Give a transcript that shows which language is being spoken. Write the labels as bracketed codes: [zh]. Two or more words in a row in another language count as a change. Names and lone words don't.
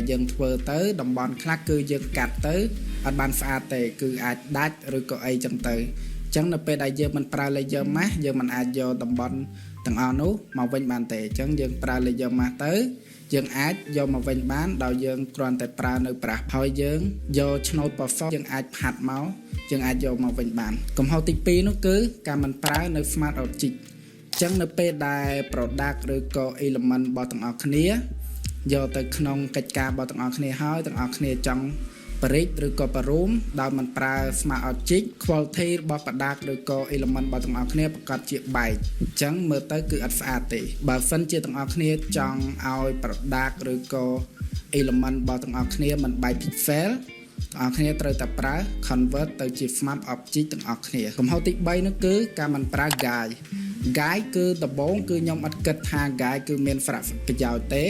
[km] យើងធ្វើទៅតំបន់ខ្លះគឺយើងកាត់ទៅអត់បានស្អាតទេគឺអាចដាច់ឬក៏អីចឹងទៅចឹងនៅពេលដែលយើងមិនប្រើ [en] layer mask [km] យើងមិនអាចយកតំបន់ទាំងអស់នោះមកវិញបានទេអញ្ចឹងយើងប្រើ [en] layer mask [km] ទៅយើងអាចយកមកវិញបានដោយយើងគ្រាន់តែប្រើនៅប្រាស់ហើយយើងយកឆ្នូត perfect យើងអាចផាត់មកយើងអាចយកមកវិញបានកំហុសទី2នោះគឺការមិនប្រើនៅ [en] smart object [km] អញ្ចឹងនៅពេលដែល product ឬក៏ element របស់ទាំងអស់គ្នាយកទៅក្នុងកិច្ចការរបស់ទាំងអស់គ្នាហើយទាំងអស់គ្នាចង់បរិចឬក៏បរូមដោយមិនប្រើ [en] smart object quality [km] របស់ product ឬក៏ element របស់ទាំងអស់គ្នាប្រកាសជាបែកអញ្ចឹងមើលទៅគឺអត់ស្អាតទេបើសិនជាទាំងអស់គ្នាចង់ ឲ្យ product ឬក៏ element របស់ទាំងអស់គ្នាមិនបែក pixel ទាំងអស់គ្នាត្រូវតែប្រើ convert ទៅជា [en] smart object [km] ទាំងអស់គ្នាកំហុសទី3នោះគឺការមិនប្រើ guide គឺដំបូងគឺខ្ញុំអត់គិតថា guide គឺមានសារៈប្រយោជន៍ទេ